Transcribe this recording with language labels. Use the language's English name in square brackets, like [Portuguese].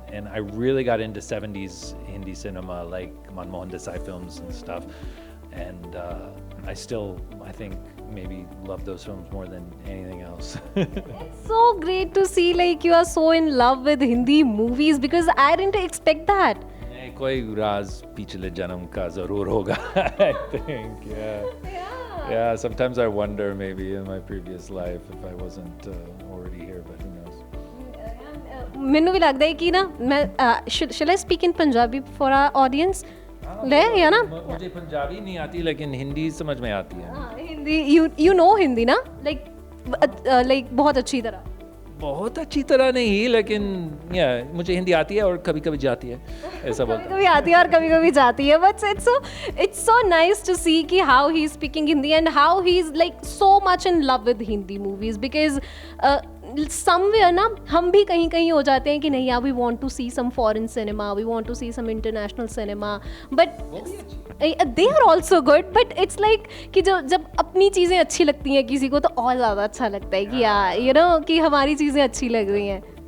[English] And I really got into 70s Hindi cinema, like Manmohan Desai films and stuff. And I think maybe love those films more than anything else. It's so great to see, like, you are so in love with Hindi movies, because I didn't expect that. [Hindi] कोई राज पिछले जन्म का जरूर होगा. [English] I think, yeah. Sometimes I wonder, maybe in my previous life, if I wasn't already here, but who knows. [Punjabi] ਮੈਨੂੰ ਵੀ ਲੱਗਦਾ ਹੈ ਕਿ ਨਾ ਮੈਂ [English] shall I speak in Punjabi for our audience? [Hindi] ले या ना? मुझे पंजाबी नहीं आती, लेकिन हिंदी समझ में आती है. हिंदी [English] you know [Hindi] हिंदी ना? Like बहुत अच्छी तरह. बहुत अच्छी तरह नहीं, लेकिन मुझे हिंदी आती है और कभी-कभी जाती है, ऐसा बोलता हूँ. कभी आती है और कभी-कभी जाती है. [English] But it's so nice to see कि how he's speaking Hindi and how he's like so much in love with Hindi movies, because somewhere [Hindi] ना हम भी कहीं हो जाते हैं कि नहीं, [English] we want to see some foreign cinema, we want to see some international cinema, but they are also good, but it's like [Hindi] कि जब अपनी चीज़ें अच्छी लगती हैं किसी को, तो और ज़्यादा अच्छा लगता है कि यार, [English] you know, [Hindi] कि हमारी चीज़ें अच्छी लग रही हैं.